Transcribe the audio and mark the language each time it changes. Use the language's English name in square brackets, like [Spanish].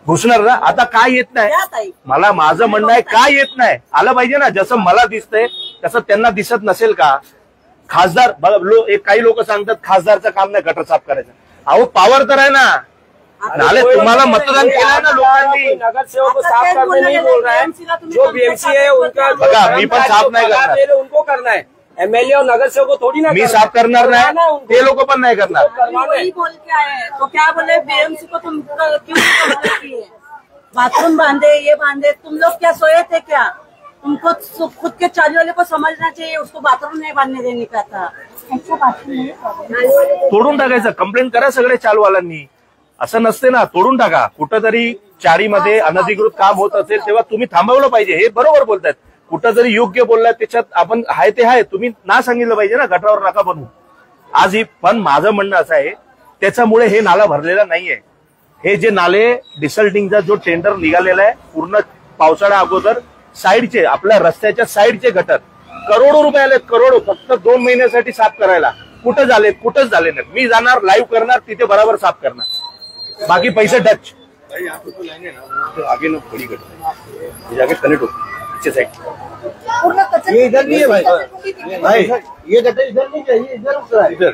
[Marathi] घुसणार ना. आता काय येत नाही द्या ताई. मला, माझं म्हणणं आहे काय येत नाही, आलं पाहिजे ना. जसं मला दिसतंय तसं त्यांना दिसत नसेल का? खासदार काही लोक सांगतात खासदारचं काम नाही गटर साफ करायचं. अहो पॉवर तर आहे ना. नाले तुम्हाला मतदान केलंय ना लोकांनी. [Hindi] नगरसेवक को साफ करने नहीं बोल रहा है, जो बीएमसी है उनका [Marathi] बघा मी पण साफ नाही करणार, [Hindi] उनको करना है. एमएलए और नगरसेवक को थोड़ी ना [Marathi] मी साफ करणार नाही, ते लोक पण नाही करणार. [Hindi] वही बोल के आए तो क्या बोले बीएमसी को तुम क्यों मदद की है? बाथरूम बांधे, ये बांधे, तुम लोग क्या सोए थे क्या? तुमको खुद के चाली वाले को समझना चाहिए, उसको बाथरूम नहीं बांधने देने का था. [Marathi] तोडून टाकायचं. कंप्लेंट करा सगळे चालवाल्यांनी. असं नसते ना, तोडून टाका. कुठंतरी चारीमध्ये अनधिकृत काम होत असेल तेव्हा तुम्ही थांबवलं पाहिजे. हे बरोबर बोलतायत. कुठं जरी योग्य बोललाय त्याच्यात आपण आहे ते आहे, तुम्ही ना सांगितलं पाहिजे ना गटावर नका बनवू. आज ही पण माझं म्हणणं असं आहे त्याच्यामुळे हे नाला भरलेला नाहीये. हे जे नाले डिसल्टिंगचा जो टेंडर निघालेला आहे पूर्ण पावसाळ्या अगोदर साईडचे आपल्या रस्त्याच्या साईडचे गटर करोडो रुपये आले, करोडो, फक्त 2 महिन्यासाठी साफ करायला. कुठं झाले? कुठंच झाले नाही. मी जाणार लाईव्ह करणार तिथे बरोबर साफ करणार, बाकी पैसे टच. [Hindi] आगे ना बड़ी गटर जाके कनेक्ट हो पीछे साइड. ये इधर नहीं है भाई, ये गटर इधर नहीं चाहिए, इधर उतरा है.